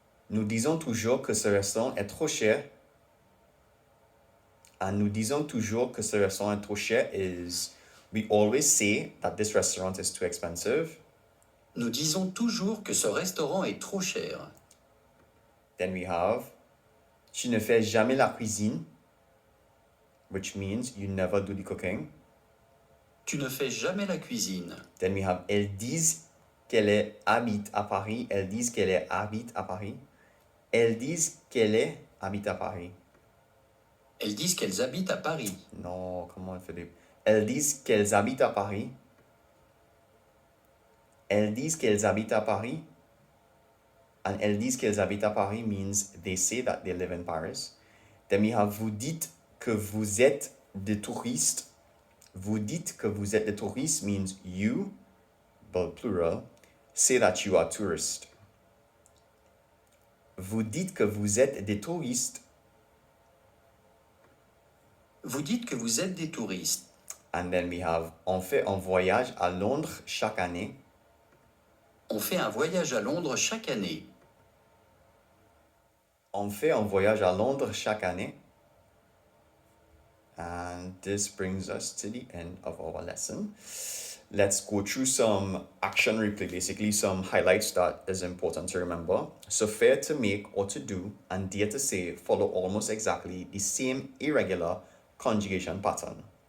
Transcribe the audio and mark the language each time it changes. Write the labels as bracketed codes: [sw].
[fr] Nous disons toujours que ce restaurant est trop cher. [en] And [fr] nous disons toujours que ce restaurant est trop cher [en] is we always say that this restaurant is too expensive. [fr] Nous disons toujours que ce restaurant est trop cher. [en] Then we have [fr] tu ne fais jamais la cuisine, [en] which means you never do the cooking. [fr] Tu ne fais jamais la cuisine. [en] Then we have [fr] elles disent qu'elle habite à Paris. Elles disent qu'elle habite à Paris. Elles disent qu'elle habite à Paris. Elles disent qu'elles habitent à Paris. Non, comment Philippe? Elles disent qu'elles habitent à Paris. Elles disent qu'elles habitent à Paris. And elles disent qu'elles habitent à Paris [en] means they say that they live in Paris. Then we have [fr] vous dites que vous êtes des touristes. Vous dites que vous êtes des touristes [en] means you, but plural, say that you are tourist. [fr] Vous dites que vous êtes des touristes. Vous dites que vous êtes des touristes. [en] And then we have [fr] on fait un voyage à Londres chaque année. On fait un voyage à Londres chaque année. On fait un voyage à Londres chaque année. [en] And this brings us to the end of our lesson. Let's go through some action replay, basically some highlights that is important to remember. So faire, to make or to do, and dire, to say follow almost exactly the same irregular conjugation pattern.